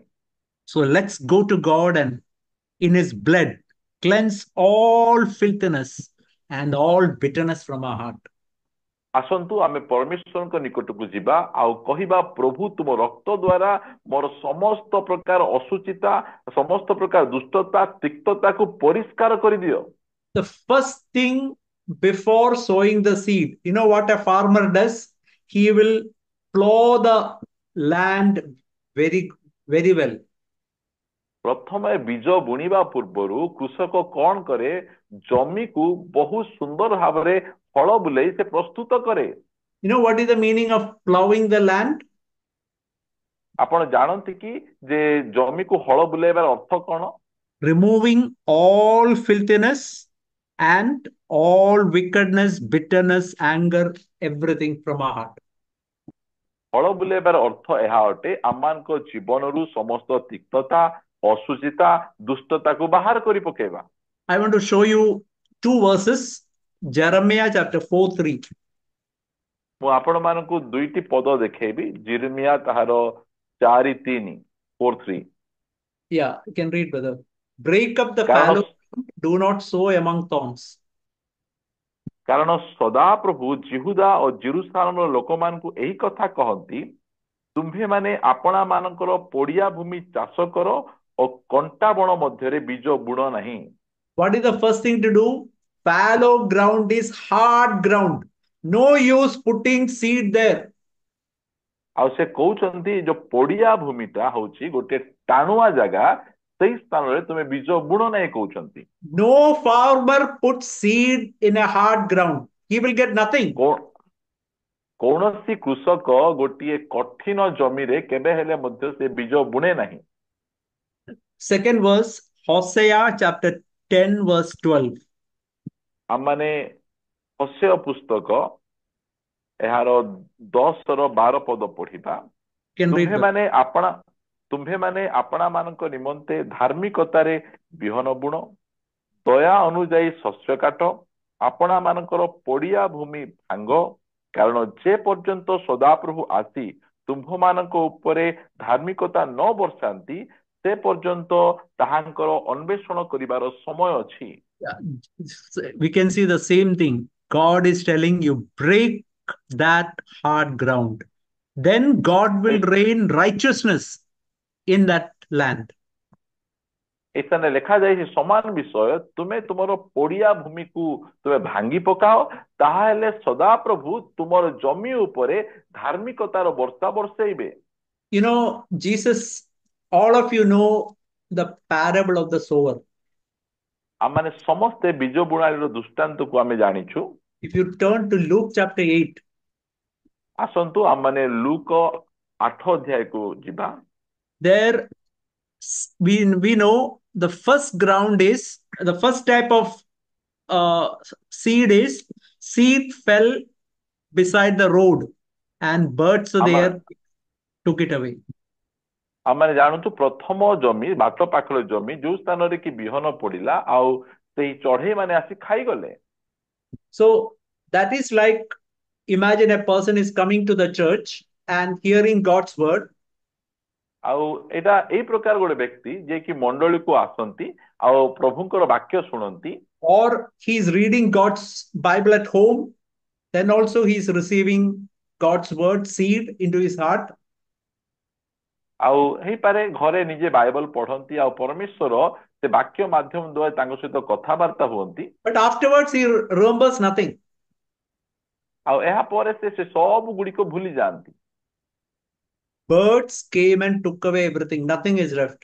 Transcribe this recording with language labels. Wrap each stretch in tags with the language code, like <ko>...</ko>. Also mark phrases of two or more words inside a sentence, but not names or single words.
<en>So let's go to God and in his blood cleanse all filthiness and all bitterness from our heart.</en> <or>ଆସନ୍ତୁ ଆମେ ପରମେଶ୍ୱରଙ୍କ ନିକଟକୁ ଯିବା ଆଉ କହିବା, ପ୍ରଭୁ ତୁମ ରକ୍ତ ଦ୍ୱାରା ମୋର ସମସ୍ତ ପ୍ରକାର ଅସୁଚିତା, ସମସ୍ତ ପ୍ରକାର ଦୁଷ୍ଟତା, ତିକ୍ତତାକୁ ପରିଷ୍କାର କରିଦିଅ।</or> <en>The first thing before sowing the seed, you know what a farmer does? He will plow the land very, very well.</en> <or>ପ୍ରଥମେ ବୀଜ ବୁଣିବା ପୂର୍ବରୁ କୃଷକ କଣ କରେ? ଜମିକୁ ବହୁତ ସୁନ୍ଦର ଭାବରେ ହଳ ବୁଲେଇ ସେ ପ୍ରସ୍ତୁତ କରେ।</or> <en>You know what is the meaning of plowing the land?</en> <or>ଆପଣ ଜାଣନ୍ତି କି ଯେ ଜମିକୁ ହଳ ବୁଲେଇବାର ଅର୍ଥ କଣ?</or> <en>Removing all filthiness and all wickedness, bitterness, anger, everything from our heart.</en> <or>ହଳ ବୁଲେଇବାର ଅର୍ଥ ଏହା ଅଟେ, ଆମମାନଙ୍କ ଜୀବନରୁ ସମସ୍ତ ତିକ୍ତତା, ଅସୁଚିତା, ଦୁଷ୍ଟତାକୁ ବାହାର କରି ପକେଇବା।</or> <en>I want to show you two verses. Jeremiah chapter 4:3.</en> <or>ମୁଁ ଆପଣ ମାନଙ୍କୁ ଦୁଇଟି ପଦ ଦେଖେଇବି, ଜିର୍ମିୟା ତାହାର 4:3, 4:3।</or> <en>Yeah, you can read, brother. Break up the</en> <or>କାରଣ</or> <en>fallow ground, do not sow among thorns.</en> <or>କାରଣ ସଦାପ୍ରଭୁ ଜିହୁଦା ଓ ଜେରୁସାଲେମର ଲୋକମାନଙ୍କୁ ଏହି କଥା କହନ୍ତି, ତୁମ୍ଭେମାନେ ଆପଣା ମାନଙ୍କର ପଡିଆ ଭୂମି ଚାଷ କର ଓ କଣ୍ଟା ବଣ ମଧ୍ୟରେ ବୀଜ ବୁଣ ନାହିଁ।</or> <en>What is the first thing to do? Fallow ground is hard ground. No use putting seed there.</en> <or>ଆଉ ସେ କହୁଛନ୍ତି ଯୋଉ ପଡିଆ ଭୂମିଟା ହଉଛି ଗୋଟେ ଟାଣୁଆ ଜାଗା, ସେଇ ସ୍ଥାନରେ ତୁମେ ବୀଜ ବୁଣ ନାହିଁ କହୁଛନ୍ତି।</or> <en>No farmer puts seed in a hard ground. He will get nothing.</en> <or>କୌଣସି କୃଷକ ଗୋଟିଏ କଠିନ ଜମିରେ କେବେ ହେଲେ ମଧ୍ୟ ସେ ବୀଜ ବୁଣେ ନାହିଁ।</or> <en>Second verse, Hosea chapter 10 verse 12.</en> <or>ଆମମାନେ ହୋସେୟ ପୁସ୍ତକ ଏହାର 10-12 ପଦ ପଢିବା।</or> <en>You can read that.</en> <or>ତୁମ୍ଭେମାନେ ଆପଣା ମାନଙ୍କ ନିମନ୍ତେ ଧାର୍ମିକତାରେ ବିହନ ବୁଣ, ଦୟା ଅନୁଯାୟୀ ଶସ୍ୟ କାଟ, ଆପଣା ମାନଙ୍କର ପଡିଆ ଭୂମି ଭାଙ୍ଗ, କାରଣ ଯେ ପର୍ଯ୍ୟନ୍ତ ସଦାପ୍ରଭୁ ଆସି ତୁମ୍ଭମାନଙ୍କ ଉପରେ ଧାର୍ମିକତା ନ ବର୍ଷାନ୍ତି, ସେ ପର୍ଯ୍ୟନ୍ତ ତାହାଙ୍କର ଅନ୍ୱେଷଣ କରିବାର ସମୟ ଅଛି।</or> <en>Yeah, we can see the same thing. God is telling you, break that hard ground. Then God will rain righteousness in that land.</en> <or>ଏ ସ୍ଥାନରେ ଲେଖାଯାଇଛି ସମାନ ବିଷୟ, ତୁମେ ତୁମର ପଡିଆ ଭୂମିକୁ ତୁମେ ଭାଙ୍ଗି ପକାଅ, ତାହେଲେ ସଦାପ୍ରଭୁ ତୁମର ଜମି ଉପରେ ଧାର୍ମିକତାର ବର୍ଷା ବର୍ଷେଇବେ।</or> <en>You know, Jesus, all of you know the parable of the sower.</en> <or>ଆମମାନେ ସମସ୍ତେ ବୀଜ ବୁଣାଳିର ଦୃଷ୍ଟାନ୍ତକୁ ଆମେ ଜାଣିଛୁ।</or> <en>If you turn to Luke chapter 8,</en> <or>ଆସନ୍ତୁ ଆମମାନେ ଲୁକ 8 ଅଧ୍ୟାୟକୁ ଯିବା।</or> <en>there we know the first ground is the first type of seed is seed fell beside the road and birds were</en> <or>ଆମ</or> <en>there took it away.</en> <or>ଆମମାନେ ଜାଣୁଛୁ ପ୍ରଥମ ଜମି ବାଟ ପାଖରେ ଜମି, ଯୋଉ ସ୍ଥାନରେ କି ବିହନ ପଡିଲା ଆଉ ସେଇ ଚଢେଇ ମାନେ ଆସି ଖାଇଗଲେ।</or> <en>So that is like, imagine a person is coming to the church and hearing God's word,</en> <or>ଆଉ ଏଇଟା ଏଇ ପ୍ରକାର ଗୋଟେ ବ୍ୟକ୍ତି ଯିଏ କି ମଣ୍ଡଳୀକୁ ଆସନ୍ତି ଆଉ ପ୍ରଭୁଙ୍କର ବାକ୍ୟ ଶୁଣନ୍ତି,</or> <en>or he's reading God's Bible at home, then also he's receiving God's word seed into his heart.</en> <or>ଆଉ ହେଇପାରେ ଘରେ ନିଜେ ବାଇବଲ ପଢନ୍ତି ଆଉ ପରମେଶ୍ୱର ସେ ବାକ୍ୟ ମାଧ୍ୟମ ଦ୍ୱାରା ତାଙ୍କ ସହିତ କଥାବାର୍ତ୍ତା ହୁଅନ୍ତି,</or> <en>But afterwards, he remembers nothing.</en> <or>ଆଉ ଏହା ପରେ ସେ ସବୁ ଗୁଡିକ ଭୁଲି ଯାଆନ୍ତି।</or> <en>Birds came and took away everything, nothing is left.</en>